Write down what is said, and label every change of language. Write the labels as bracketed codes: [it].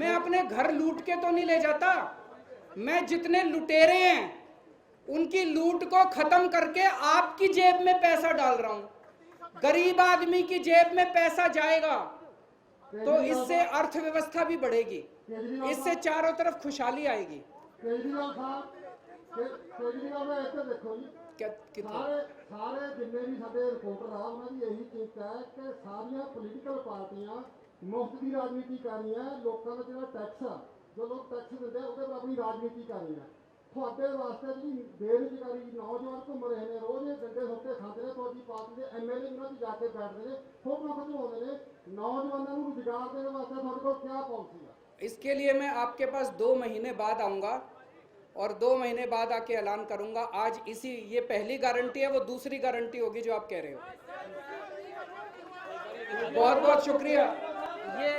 [hi] मैं अपने घर लूट के तो नहीं ले जाता। मैं जितने लुटेरे हैं उनकी लूट को खत्म करके आपकी जेब में पैसा डाल रहा हूं। गरीब आदमी की जेब में पैसा जाएगा तो इससे अर्थव्यवस्था भी बढ़ेगी, इससे चारों तरफ खुशहाली आएगी। [pa] केजरीवाल साहब, केजरीवाल ਦਾ ਇੱਥੇ ਦੇਖੋ ਜੀ, ਸਾਰੇ ਜਿੰਨੇ ਵੀ ਸਾਡੇ ਰਿਪੋਰਟਰ ਆ ਉਹਨਾਂ ਦੀ ਇਹੀ ਚਿੰਤਾ ਹੈ ਕਿ ਸਾਰੀਆਂ ਪੋਲੀਟੀਕਲ ਪਾਰਟੀਆਂ ਮੁਫਤ ਦੀ ਰਾਜਨੀਤੀ ਕਰ ਰਹੀਆਂ। ਲੋਕਾਂ ਦਾ ਜਿਹੜਾ ਟੈਕਸ ਆ, ਜੋ ਲੋਕ ਟੈਕਸ ਦਿੰਦੇ ਆ ਉਹਦੇ ਪਰ ਆਪਣੀ ਰਾਜਨੀਤੀ ਕਰ ਰਹੀਆਂ। ਤੁਹਾਡੇ ਵਾਸਤੇ ਜਿਹੜੀ ਬੇਰੁਜ਼ਗਾਰੀ, ਨੌਜਵਾਨ ਘੁੰਮ ਰਹੇ ਨੇ, ਰੋਜ਼ ਇਹ ਗੰਡੇ ਸੁੱਕੇ ਖਾਂਦੇ ਨੇ, ਤੁਹਾਡੀ ਪਾਰਟੀ ਦੇ ਐਮਐਲਏ ਉਹਨਾਂ 'ਚ ਜਾ ਕੇ ਬੈਠਦੇ ਨੇ, ਫੋਟੋ ਖਿਚਵਾਉਂਦੇ ਨੇ। [hi] नौजवानों को रोजगार देने वास्ते [pa] ਤੁਹਾਡੇ ਕੋਲ [hi] क्या पॉलिसी है? इसके लिए मैं आपके पास 2 महीने बाद आऊँगा और 2 महीने बाद आके ऐलान करूँगा। आज इसी ये पहली गारंटी है, वो दूसरी गारंटी होगी जो आप कह रहे हो। बहुत बहुत शुक्रिया। ये